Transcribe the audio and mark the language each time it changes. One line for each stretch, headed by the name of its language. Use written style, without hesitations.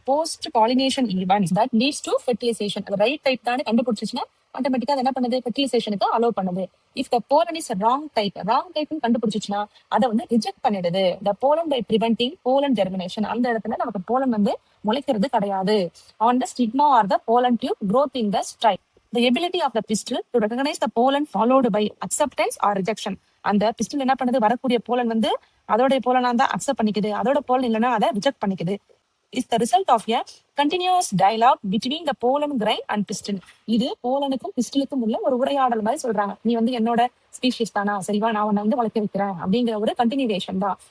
English: Post pollination events that leads to fertilization.
Tamil: அது right type தானே கண்டுபிடிச்சிச்சுன்னா ஆட்டோமேட்டிக்கா அது என்ன பண்ணுது, ஃபெர்டிலைசேஷனுக்கு அலோவ் பண்ணுது.
English: if the pollen is wrong type,
Tamil: wrong டைப்னு கண்டுபிடிச்சிச்சுன்னா அதை வந்து ரிஜெக்ட் பண்ணிடுது.
English: The pollen by preventing pollen germination.
Tamil: அந்த இடத்துல நமக்கு போலன் வந்து முளைக்கிறது கிடையாது.
English: On the stigma or the pollen tube growth in the strike. The ability of the pistil to recognize the pollen followed by acceptance or rejection.
Tamil: அந்த pistil என்ன பண்ணுது, வரக்கூடிய pollen வந்து அதோடைய போலனா தான் அக்செப்ட் பண்ணிக்குது, அதோட போலன் இல்லைன்னா அதை reject பண்ணிக்குது.
English: Is the result of a continuous dialogue between the pollen grain and pistil.
Tamil: இது போலனுக்கும் பிஸ்டிலுக்கும் உள்ள ஒரு உரையாடல் மாதிரி சொல்றாங்க. நீ வந்து என்னோட ஸ்பீஷிஸ் தானா, சரிவா, நான் உன்னை வந்து வளர்க்க வைக்கிறேன் அப்படிங்கிற ஒரு கண்டினியூவேஷன் தான்.